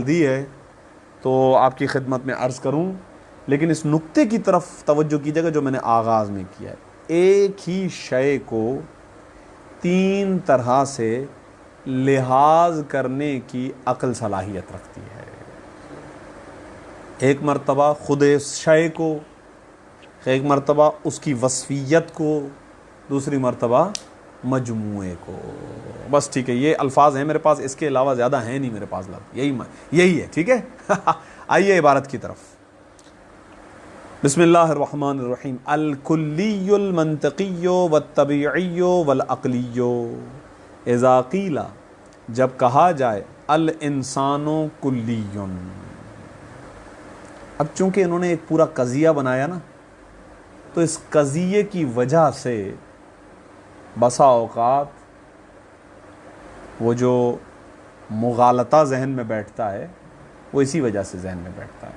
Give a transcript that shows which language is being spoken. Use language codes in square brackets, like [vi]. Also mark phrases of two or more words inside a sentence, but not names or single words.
[ur] دی ہے، تو آپ کی خدمت میں عرض کروں، لیکن اس نقطے کی طرف توجہ کیجیے گا جو میں نے آغاز میں کیا ہے، ایک ہی شے کو تین طرح سے لحاظ کرنے کی عقل صلاحیت رکھتی ہے، ایک مرتبہ خود اس شے کو، ایک مرتبہ اس کی وصفیت کو، دوسری مرتبہ مجموعے کو۔ بس ٹھیک ہے، یہ الفاظ ہیں میرے پاس، اس کے علاوہ زیادہ ہیں نہیں میرے پاس لفظ، یہی ہے، ٹھیک ہے۔ آئیے عبارت کی طرف۔ [ar] بسم اللہ الرحمن الرحیم۔ الکلی المنطقی والطبیعی والعقلی اذا قیل، [ur] جب کہا جائے [ar] الانسان کلی، [ur] اب چونکہ انہوں نے ایک پورا قضیہ بنایا نا، تو اس قضیے کی وجہ سے بسا اوقات وہ جو مغالطہ ذہن میں بیٹھتا ہے وہ اسی وجہ سے ذہن میں بیٹھتا ہے.